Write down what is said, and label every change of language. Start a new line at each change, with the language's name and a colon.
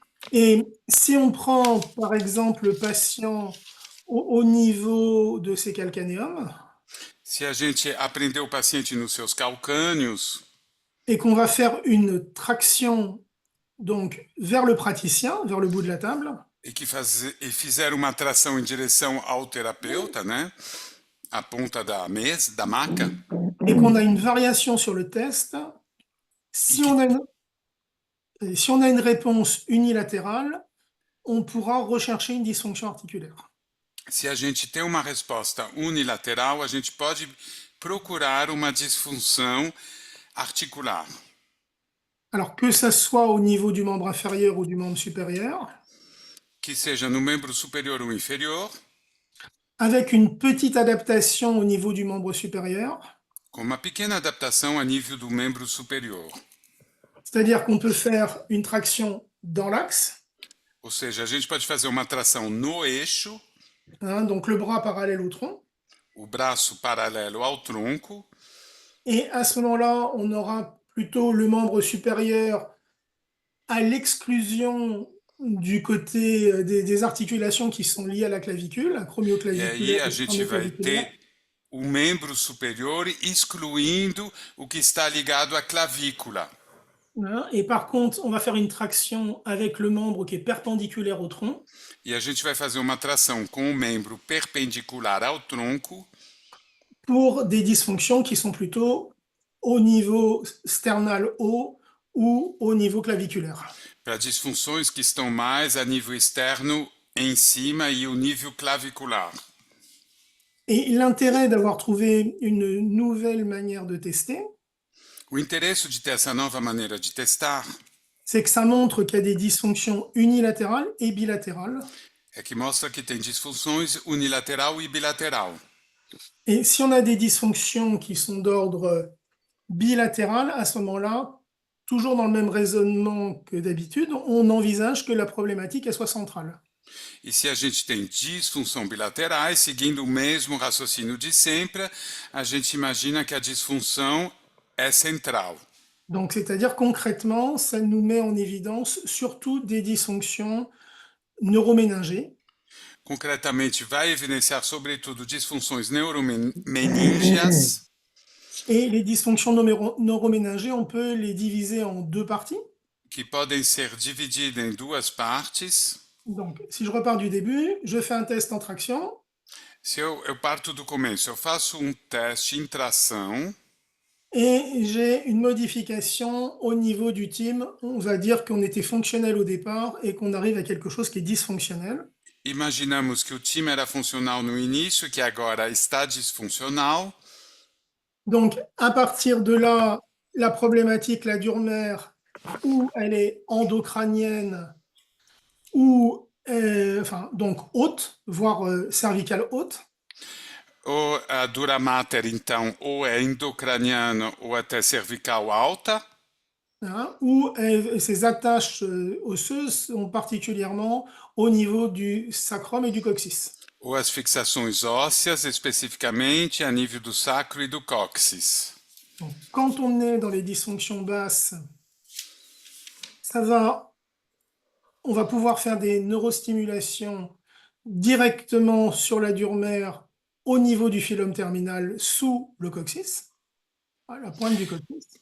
French: Et si on prend par exemple le patient au niveau de ses calcanéums
Portuguese: Se a gente aprender o paciente nos seus calcâneos
French: et qu'on va faire une traction donc vers le praticien, vers le bout de la table,
Portuguese: e fizer uma tração em direção ao terapeuta, né? A ponta da mesa, da maca,
French: et qu'on a une variation sur le test,
Portuguese: e
French: on a si on a une réponse unilatérale, on pourra rechercher une dysfonction articulaire.
Portuguese: se a gente tem uma resposta unilateral, a gente pode procurar uma disfunção articular.
French: Alors que ça soit au niveau du membre inférieur ou du membre supérieur,
Portuguese: Que seja no membro superior ou inferior,
French: avec une petite adaptation au niveau du membre supérieur,
Portuguese: com uma pequena adaptação a nível do membro superior.
French: c'est-à-dire qu'on peut faire une traction dans l'axe,
Portuguese: Ou seja, a gente pode fazer uma tração no eixo,
French: hein, donc le bras parallèle au tronc,
Portuguese: o braço paralelo ao tronco,
French: et à ce moment-là, on aura plutôt le membre supérieur à l'exclusion du côté des articulations qui sont liées à la clavicule,
Portuguese: e aí
French: acromioclaviculaire
Portuguese: a
French: et
Portuguese: gente vai
French: sternoclaviculaire.
Portuguese: ter o membro superior excluindo o que está ligado à clavícula.
French: Hein, et par contre, on va faire une traction avec le membre qui est perpendiculaire au tronc.
Portuguese: E a gente vai fazer uma tração com o membro perpendicular ao tronco
French: pour des dysfonctions qui sont plutôt au niveau sternal haut ou au niveau claviculaire.
Portuguese: para disfunções que estão mais a nível externo em cima e o nível clavicular.
French: Et l'intérêt d'avoir trouvé une nouvelle manière de tester,
Portuguese: O interesse de ter essa nova maneira de testar
French: c'est que ça montre qu'il y a des dysfonctions unilatérales et bilatérales.
Portuguese: é que mostra que tem disfunções unilateral e bilateral.
French: Et si on a des dysfonctions qui sont d'ordre bilatéral, à ce moment-là, toujours dans le même raisonnement que d'habitude, on envisage que la problématique elle soit centrale.
Portuguese: E se a gente tem disfunção bilaterais, seguindo o mesmo raciocínio de sempre, a gente imagina que a disfunção é central.
French: Donc, c'est-à-dire concrètement, ça nous met en évidence surtout des dysfonctions neuroméningées.
Portuguese: Concretamente, vai evidenciar sobretudo disfunções neuromeníngeas.
French: Et les dysfonctions neuroméningées, on peut les diviser en deux parties.
Portuguese: Que podem ser divididas em duas partes.
French: Donc, si je repars du début, je fais un test en traction.
Portuguese: Se eu parto do começo, eu faço um teste em tração.
French: Et j'ai une modification au niveau du TIM. On va dire qu'on était fonctionnel au départ et qu'on arrive à quelque chose qui est dysfonctionnel.
Portuguese: Imaginamos que o time era funcional no início, que agora está disfuncional.
French: Donc, à partir de là, la problématique, la Durmer, où elle est endocrânienne, ou enfin, donc haute, voire cervicale haute.
Portuguese: Ou a dura mater, então, ou é endocraniana ou até cervical alta.
French: Hein, où ces attaches osseuses sont particulièrement au niveau du sacrum et du coccyx.
Portuguese: Ou as fixações ósseas, especificamente a nível do sacro e do cóccix.
French: Donc, quand on est dans les dysfonctions basses, on va pouvoir faire des neurostimulations directement sur la Durmer au niveau du phylum terminal sous le coccyx, à la pointe du coccyx.